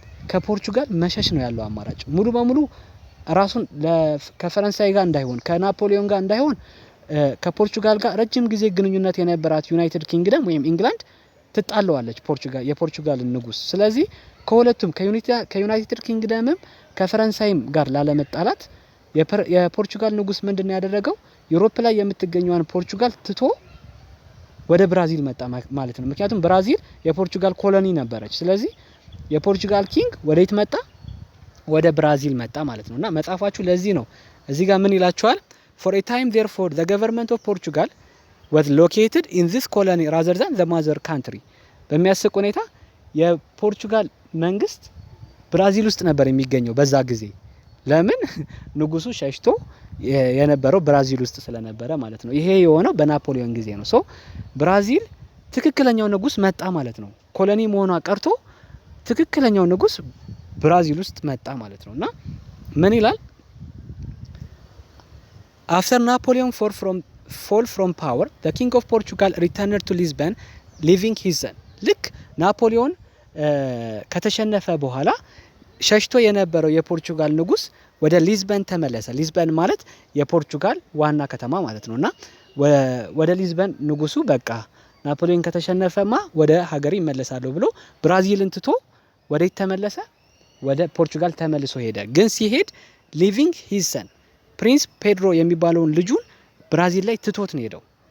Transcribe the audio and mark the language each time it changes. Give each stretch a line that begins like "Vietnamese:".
Amharic: ከፖርቹጋል መሸሽ ነው ያለው አማራጭ። ሙሉ በሙሉ ራሱን ከፈረንሳይ ጋር እንዳይሆን ከናፖሊዮን ጋር እንዳይሆን ከፖርቹጋል ጋር ረጅም ጊዜ ግንኙነት የነበራት ዩናይትድ ኪንግደም ወይም ኢንግላንድ ትጣለዋለች የፖርቹጋል ንጉስ። ስለዚህ ከሁለቱም ከዩናይትድ ኪንግደምም ከፈረንሳይም ጋር ላለመጣላት የፖርቹጋል ንጉስ ምንድነው ያደረገው? ዩሮፕ ላይ የምትገኘውን ፖርቹጋል ትቶ ወደ ብራዚል መጣ ማለት ነው። ምክንያቱም ብራዚል የፖርቹጋል ኮሎኒ ነበረች። ስለዚህ የፖርቹጋል ኪንግ ወዴት መጣ? ወደ ብራዚል መጣ ማለት ነውና መጻፋችሁ ለዚህ ነው እዚህ ጋር ምን ይላችኋል?
English: For a time therefore the government of Portugal was located in this colony rather than the mother country.
Amharic: በሚያስቅ ሁኔታ የፖርቹጋል መንግስት ብራዚል ውስጥ ነበር የሚገኘው በዛ ጊዜ። ለምን? ንጉሱ ሸሽቶ የነበረው ብራዚል ውስጥ ስለነበረ ማለት ነው። ይሄ የሆነው በናፖሊዮን ጊዜ ነው። ሶ ብራዚል ትክክለኛው ንጉስ መጣ ማለት ነው። ኮሎኒ መሆኗ ቀርቶ ትክክለኛው ንጉስ ብራዚል ውስጥ መጣ ማለት ነውና ምን ይላል?
English: After Napoleon fall from power, the king of Portugal returned to Lisbon, leaving his son.
Amharic: ልክ ናፖሊዮን ከተሸነፈ በኋላ ሸሽቶ የነበረው የፖርቹጋል ንጉስ ወደ ሊዝበን ተመለሰ። ሊዝበን ማለት የፖርቹጋል ዋና ከተማ ማለት ነውና ወደ ሊዝበን ንጉሱ በቃ ናፖሊዮን ከተሸነፈማ ወደ ሀገር ይመለሳለሁ ብሎ ብራዚልን ትቶ ወደ ተመለሰ፣ ወደ ፖርቹጋል ተመልሶ ሄደ። ግን ሲሄድ ሊቪንግ ሂዝ ሰን ፕሪንስ ፔድሮ የሚባለውን ልጁን ብራዚል ላይ ትቶት ነው ሄደው።